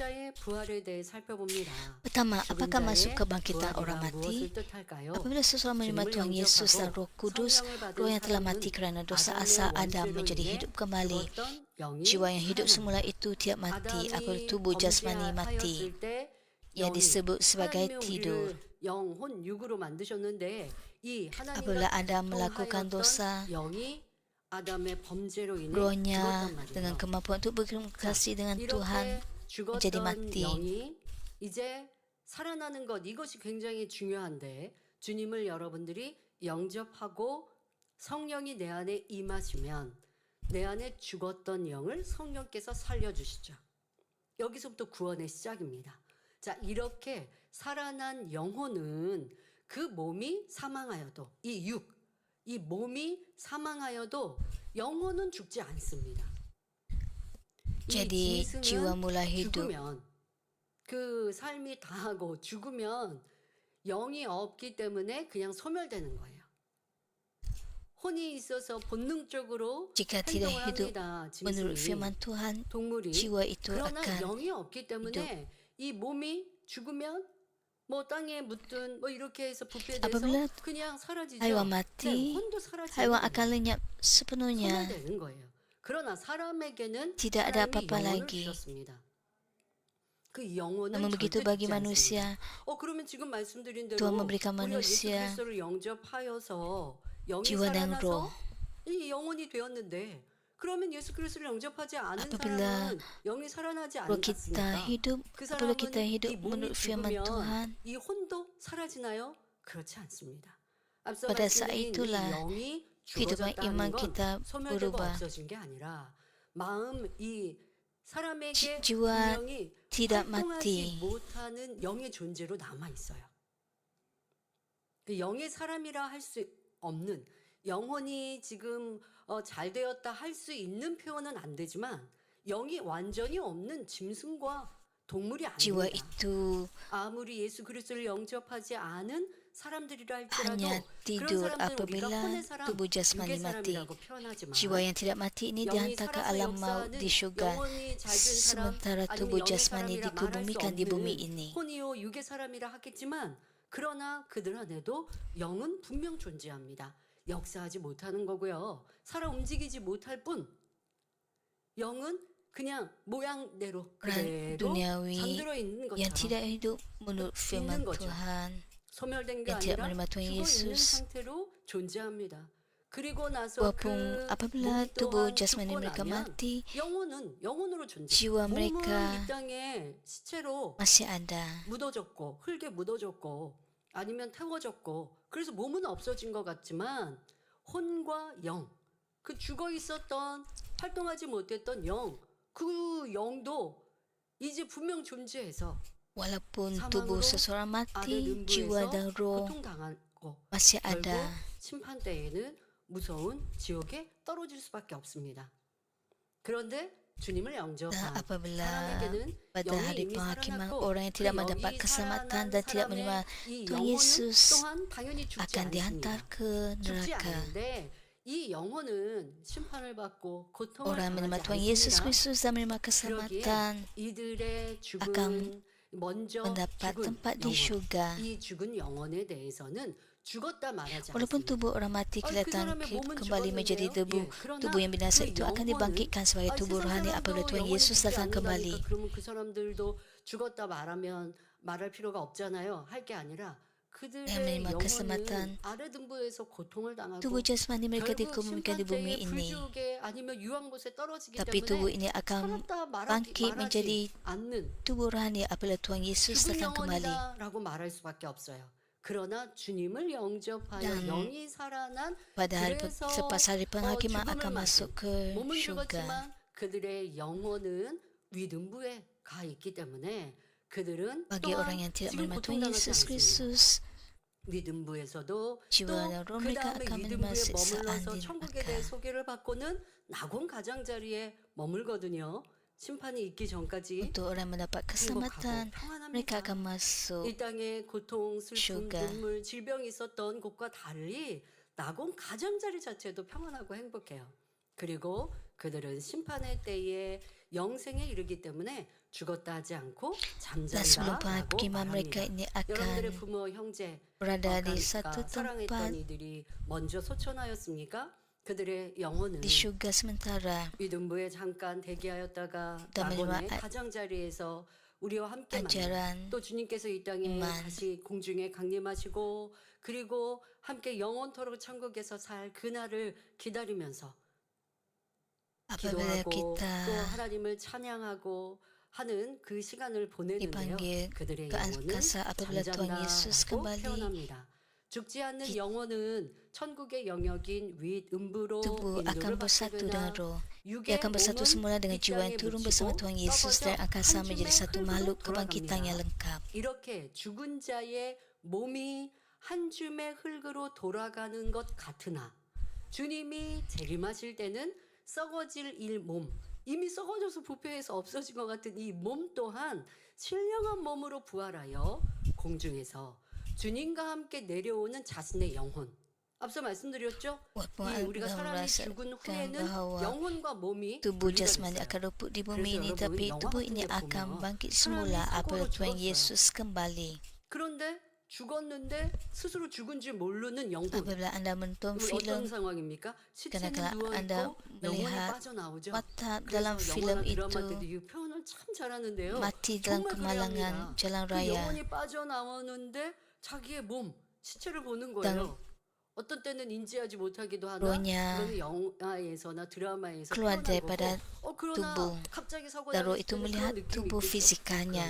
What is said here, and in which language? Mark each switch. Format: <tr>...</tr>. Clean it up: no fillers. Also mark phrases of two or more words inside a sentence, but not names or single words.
<ms>Pertama, apakah masuk kebangkitan orang mati? Apabila seseorang menerima Tuhan Yesus dan Roh Kudus, roh yang telah mati kerana dosa asal Adam menjadi hidup kembali. Jiwa yang hidup semula itu tiap mati apabila tubuh jasmani mati. Ia disebut sebagai tidur.</ms> <ko>영혼 육으로 만드셨는데 이</ko> <ms>Apabila Adam melakukan dosa,</ms> <ko>아담의 범죄로 인해</ko> <ms>rohnya</ms> <ko>죽었단 말이에요.</ko> <ms>dengan kemampuan untuk berkomunikasi dengan Tuhan</ms> <ko>이렇게</ko> <ms>menjadi</ms> <ko>죽었던</ko> <ms>mati.</ms> <ko>영이 이제 살아나는 것 이것이 굉장히 중요한데 주님을 여러분들이 영접하고 성령이 내 안에 임하시면 내 안에 죽었던 영을 성령께서 살려주시죠. 여기서부터 구원의 시작입니다. 자, 이렇게 살아난 영혼은 그 몸이 사망하여도 이 몸이 사망하여도 영혼은 죽지 않습니다.</ko> <ms>Jadi jiwa mula hidup.</ms> <ko>죽으면 그 삶이 다하고 죽으면 영이 없기 때문에 그냥 소멸되는 거예요. 혼이 있어서 본능적으로</ko> <ms>Jika tidak</ms> <ko>행동을</ko> <ms>hidup</ms> <ko>합니다.</ko> <ms>menurut</ms> <ko>짐승이.</ko> <ms>firman Tuhan,</ms> <ko>동물이</ko> <ms>jiwa itu</ms> <ko>그러나</ko> <ms>akan</ms> <ko>영이 없기 때문에 이 몸이 죽으면 뭐 땅에 묻든 뭐 이렇게 해서 부패돼서</ko> <ms>Apabila</ms> <ko>그냥 사라지죠.</ko> <ms>haiwan mati,</ms> <ko>혼도 사라지는</ko> <ms>haiwan</ms> <ko>거예요.</ko> <ms>akan lenyap sepenuhnya.</ms> <ko>소멸되는 거예요. 그러나 사람에게는</ko> <ms>Tidak ada</ms> <ko>하나님이</ko> <ms>apa-apa</ms> <ko>영혼을</ko> <ms>lagi.</ms> <ko>주셨습니다. 그 영혼은</ko> <ms>Namun begitu</ms> <ko>절대</ko> <ms>bagi</ms> <ko>죽지 않습니다.</ko> <ms>manusia,</ms> <ko>그러면 지금 말씀드린 대로</ko> <ms>Tuhan memberikan</ms> <ko>우리가 예수</ko> <ms>manusia</ms> <ko>그리스도를 영접하여서 영이</ko> <ms>jiwa dan roh.</ms> <ko>살아나서 이 영혼이 되었는데 그러면 예수 그리스도를 영접하지 않은</ko> <ms>Apabila</ms> <ko>사람은 영이 살아나지</ko> <ms>Roh kita</ms> <ko>않았습니까?</ko> <ms>hidup,</ms> <ko>그</ko> <ms>apabila kita</ms> <ko>사람은</ko> <ms>hidup</ms> <ko>이 몸이</ko> <ms>menurut firman</ms> <ko>죽으면</ko> <ms>Tuhan,</ms> <ko>이 혼도 사라지나요? 그렇지 않습니다. 앞서</ko> <ms>pada saat</ms> <ko>말씀드린 이</ko> <ms>itulah</ms> <ko>영이</ko> <ms>kehidupan</ms> <ko>죽어졌다는</ko> <ms>iman</ms> <ko>건</ko> <ms>kita</ms> <ko>소멸되고</ko> <ms>berubah.</ms> <ko>없어진 게 아니라 마음 이 사람에게</ko> <ms>jiwa</ms> <ko>분명히</ko> <ms>tidak</ms> <ko>활동하지</ko> <ms>mati.</ms> <ko>못하는 영의 존재로 남아 있어요. 그 영의 사람이라 할 수 없는 영혼이 지금 잘 되었다 할 수 있는 표현은 안 되지만 영이 완전히 없는 짐승과 동물이</ko> <ms>jiwa</ms> <ko>아닙니다.</ko> <ms>itu</ms> <ko>아무리 예수 그리스도를 영접하지 않은 사람들이라 할지라도</ko> <ms>hanya</ms> <ko>그런</ko> <ms>tidur</ms> <ko>사람들은 우리가</ko> <ms>apabila</ms> <ko>혼의 사람,</ko> <ms>tubuh jasmani</ms> <ko>육의</ko> <ms>mati.</ms> <ko>사람이라고 표현하지만</ko> <ms>Jiwa yang tidak mati ini</ms> <ko>영이</ko> <ms>dihantar ke</ms> <ko>살아서</ko> <ms>alam maut</ms> <ko>역사하는</ko> <ms>di syurga,</ms> <ko>영혼이 잘 된 사람</ko> <ms>sementara</ms> <ko>아니면</ko> <ms>tubuh</ms> <ko>영의</ko> <ms>jasmani</ms> <ko>사람이라 말할 수</ko> <ms>dikebumikan di bumi</ms> <ko>없는</ko> <ms>ini.</ms> <ko>혼이요 육의 사람이라 하겠지만 그러나 그들 안에도 영은 분명 존재합니다. 역사하지 못하는 거고요. 살아 움직이지 못할 뿐 영은 그냥 모양대로</ko> <ms>Orang</ms> <ko>그대로</ko> <ms>duniawi</ms> <ko>잠들어 있는</ko> <ms>yang</ms> <ko>것처럼</ko> <ms>tidak hidup menurut firman</ms> <ko>있는 거죠.</ko> <ms>Tuhan,</ms> <ko>소멸된 게</ko> <ms>yang tidak</ms> <ko>아니라</ko> <ms>menerima Tuhan</ms> <ko>죽어 있는</ko> <ms>Yesus.</ms> <ko>상태로 존재합니다. 그리고 나서 그</ko> <ms>Walaupun apabila</ms> <ko>몸</ko> <ms>tubuh</ms> <ko>또한</ko> <ms>jasmani</ms> <ko>죽고</ko> <ms>mereka</ms> <ko>나면</ko> <ms>mati,</ms> <ko>영혼은 영혼으로 존재.</ko> <ms>jiwa</ms> <ko>몸은</ko> <ms>mereka</ms> <ko>이 땅에 시체로</ko> <ms>masih ada.</ms> <ko>묻어졌고 흙에 묻어졌고 아니면 태워졌고 그래서 몸은 없어진 것 같지만 혼과 영, 그 죽어 있었던 활동하지 못했던 영, 그 영도 이제 분명 존재해서</ko> <ms>Walaupun</ms> <ko>사망으로</ko> <ms>tubuh seseorang</ms> <ko>아들</ko> <ms>mati, jiwa dan</ms> <ko>음부에서</ko> <ms>roh</ms> <ko>고통당하고</ko> <ms>masih</ms> <ko>결국</ko> <ms>ada.</ms> <ko>심판 때에는 무서운 지옥에 떨어질 수밖에 없습니다. 그런데 주님을</ko> <ms>Dan</ms> <ko>영접한</ko> <ms>apabila</ms> <ko>사람에게는</ko> <ms>pada</ms> <ko>영이</ko> <ms>hari</ms> <ko>이미</ko> <ms>penghakiman</ms> <ko>살아났고</ko> <ms>orang yang</ms> <ko>그</ko> <ms>tidak mendapat</ms> <ko>영이</ko> <ms>keselamatan</ms> <ko>살아난</ko> <ms>dan tidak</ms> <ko>사람의</ko> <ms>menerima</ms> <ko>이</ko> <ms>Tuhan</ms> <ko>영혼은</ko> <ms>Yesus</ms> <ko>또한 당연히 죽지</ko> <ms>akan dihantar</ms> <ko>않습니다.</ko> <ms>ke</ms> <ko>죽지</ko> <ms>neraka.</ms> <ko>않는데 이 영혼은 심판을 받고 고통을</ko> <ms>Orang menerima</ms> <ko>당하지</ko> <ms>Tuhan Yesus</ms> <ko>않습니다.</ko> <ms>Kristus dan menerima</ms> <ko>그러기에</ko> <ms>keselamatan</ms> <ko>이들의</ko> <ms>akan</ms> <ko>죽은 먼저</ko> <ms>mendapat</ms> <ko>죽은</ko> <ms>tempat di</ms> <ko>영혼,</ko> <ms>syurga.</ms> <ko>이 죽은 영혼에 대해서는 죽었다 말하지</ko> <ms>Walaupun</ms> <ko>않습니다.</ko> <ms>tubuh orang mati</ms> <ko>그</ko> <ms>kelihatan</ms> <ko>사람의 몸은</ko> <ms>kembali menjadi</ms> <ko>죽었는데요.</ko> <ms>debu,</ms> <ko>예, 그러나</ko> <ms>tubuh yang binasa</ms> <ko>그</ko> <ms>itu akan</ms> <ko>영혼은</ko> <ms>dibangkitkan sebagai tubuh</ms> <ko>세상</ko> <ms>rohani apabila</ms> <ko>사람도</ko> <ms>Tuhan</ms> <ko>영혼이</ko> <ms>Yesus</ms> <ko>죽지</ko> <ms>datang kembali.</ms> <ko>않는다니까 그러면 그 사람들도 죽었다 말하면 말할 필요가 없잖아요. 할 게 아니라</ko> <ms>Yang</ms> <ko>그들의</ko> <ms>menerima</ms> <ko>영혼은</ko> <ms>keselamatan,</ms> <ko>아래 등부에서 고통을 당하고</ko> <ms>tubuh jasmani mereka</ms> <ko>결국</ko> <ms>dikebumikan di</ms> <ko>심판</ko> <ms>bumi</ms> <ko>때에</ko> <ms>ini.</ms> <ko>불지옥에 아니면 유황못에 떨어지기</ko> <ms>Tapi tubuh</ms> <ko>때문에</ko> <ms>ini akan</ms> <ko>살았다</ko> <ms>bangkit</ms> <ko>말하지</ko> <ms>menjadi</ms> <ko>않는</ko> <ms>tubuh rohani apabila Tuhan Yesus</ms> <ko>죽은</ko> <ms>datang kembali.</ms> <ko>영혼이다라고 말할 수밖에 없어요. 그러나 주님을 영접하여</ko> <ms>Dan</ms> <ko>영이 살아난</ko> <ms>Pada hari</ms> <ko>그래서</ko> <ms>selepas hari penghakiman</ms> <ko>죽음을</ko> <ms>akan</ms> <ko>맞은</ko> <ms>masuk ke</ms> <ko>몸은</ko> <ms>syurga.</ms> <ko>죽었지만 그들의 영혼은 위등부에 가 있기 때문에 그들은</ko> <ms>Bagi</ms> <ko>또한</ko> <ms>orang yang tidak</ms> <ko>지금</ko> <ms>menerima Tuhan</ms> <ko>고통당하지</ko> <ms>Yesus</ms> <ko>않습니다.</ko> <ms>Kristus,</ms> <ko>위등부에서도</ko> <ms>jiwa dan roh</ms> <ko>또 그</ko> <ms>mereka</ms> <ko>다음에</ko> <ms>akan menerima</ms> <ko>위등부에</ko> <ms>siksaan</ms> <ko>머물러서</ko> <ms>di</ms> <ko>천국에 대해</ko> <ms>neraka.</ms> <ko>소개를 받고는 낙원 가장자리에 머물거든요. 심판이 있기 전까지</ko> <ms>Untuk orang yang mendapat</ms> <ko>행복하고</ko> <ms>keselamatan, mereka</ms> <ko>평안합니다.</ko> <ms>akan masuk</ms> <ko>이 땅에 고통, 슬픔,</ko> <ms>syurga.</ms> <ko>눈물, 질병이 있었던 곳과 달리 낙원 가장자리 자체도 평안하고 행복해요. 그리고 그들은 심판의 때에 영생에 이르기 때문에 죽었다 하지 않고</ko> <ms>dan sebelum</ms> <ko>잠잔다라고</ko> <ms>penghakiman mereka</ms> <ko>말합니다.</ko> <ms>ini</ms> <ko>여러분들의</ko> <ms>akan</ms> <ko>부모, 형제,</ko> <ms>berada di satu</ms> <ko>그러니까 사랑했던</ko> <ms>tempat</ms> <ko>이들이 먼저 소천하였습니까? 그들의 영혼은</ko> <ms>di syurga sementara</ms> <ko>위등부에 잠깐 대기하였다가</ko> <ms>dan</ms> <ko>낙원의</ko> <ms>menerima</ms> <ko>가장자리에서 우리와 함께 만나</ko> <ms>ajaran</ms> <ko>또 주님께서 이 땅에</ko> <ms>iman.</ms> <ko>다시 공중에 강림하시고 그리고 함께 영원토록 천국에서 살 그날을 기다리면서</ko> <ms>Apabila</ms> <ko>기도하고 또</ko> <ms>kita</ms> <ko>하나님을 찬양하고 하는 그 시간을 보내는데요.</ko> <ms>dipanggil</ms> <ko>그들의</ko> <ms>ke</ms> <ko>영혼은</ko> <ms>angkasa apabila Tuhan Yesus</ms> <ko>잠잔다라고</ko> <ms>kembali,</ms> <ko>표현합니다. 죽지 않는 영혼은 천국의 영역인 윗 음부로</ko> <ms>tubuh akan</ms> <ko>인도를 받게</ko> <ms>bersatu dengan</ms> <ko>되나</ko> <ms>roh. Ia</ms> <ko>육의</ko> <ms>akan bersatu</ms> <ko>몸은</ko> <ms>semula dengan</ms> <ko>이</ko> <ms>jiwa yang</ms> <ko>땅에</ko> <ms>turun bersama</ms> <ko>묻히고</ko> <ms>Tuhan Yesus</ms> <ko>썩어져</ko> <ms>dari angkasa</ms> <ko>한</ko> <ms>menjadi</ms> <ko>줌의</ko> <ms>satu</ms> <ko>흙으로</ko> <ms>makhluk kebangkitan yang</ms> <ko>돌아갑니다.</ko> <ms>lengkap.</ms> <ko>이렇게 죽은 자의 몸이 한 줌의 흙으로 돌아가는 것 같으나 주님이 재림하실 때는 썩어질 이 몸, 이미 썩어져서 부패해서 없어진 것 같은 이 몸 또한 신령한 몸으로 부활하여 공중에서 주님과 함께 내려오는 자신의 영혼. 앞서 말씀드렸죠? 이 우리가 사람이 죽은</ko> <ms>Merasakan</ms> <ko>후에는</ko> <ms>bahawa</ms> <ko>영혼과 몸이</ko> <ms>tubuh</ms> <ko>분리가</ko> <ms>jasmani</ms> <ko>됐어요.</ko> <ms>akan luput di bumi</ms> <ko>그래서</ko> <ms>ini,</ms> <ko>여러분,</ko> <ms>tapi</ms> <ko>영화</ko> <ms>tubuh</ms> <ko>같은</ko> <ms>ini</ms> <ko>데</ko> <ms>akan</ms> <ko>보면</ko> <ms>bangkit</ms> <ko>사람이</ko> <ms>semula apabila</ms> <ko>사고로</ko> <ms>Tuhan</ms> <ko>죽었어요.</ko> <ms>Yesus kembali.</ms> <ko>그런데 죽었는데 스스로 죽은 줄 모르는 영혼.</ko> <ms>Apabila anda menonton</ms> <ko>어떤</ko> <ms>filem,</ms> <ko>상황입니까? 시체는</ko> <ms>kadang-kadang</ms> <ko>누워</ko> <ms>anda</ms> <ko>있고 영혼이</ko> <ms>melihat</ms> <ko>빠져나오죠.</ko> <ms>mata</ms> <ko>그래서</ko> <ms>dalam filem</ms> <ko>영화나 드라마</ko> <ms>itu</ms> <ko>때도 이 표현을 참 잘하는데요.</ko> <ms>mati dalam</ms> <ko>정말</ko> <ms>kemalangan</ms> <ko>그래합니다.</ko> <ms>jalan</ms> <ko>그</ko> <ms>raya.</ms> <ko>영혼이 빠져나오는데 자기의 몸, 시체를 보는</ko> <ms>Dan</ms> <ko>거예요. 어떤 때는 인지하지 못하기도 하나</ko> <ms>rohnya</ms> <ko>그런 영화에서나 드라마에서</ko> <ms>keluar</ms> <ko>표현한</ko> <ms>daripada</ms> <ko>거고 그러나</ko> <ms>tubuh.</ms> <ko>갑자기 사고</ko> <ms>Dan roh</ms> <ko>났을</ko> <ms>itu</ms> <ko>때는</ko> <ms>melihat</ms> <ko>그런 느낌이</ko> <ms>tubuh</ms> <ko>있겠죠.</ko> <ms>fisikanya.</ms>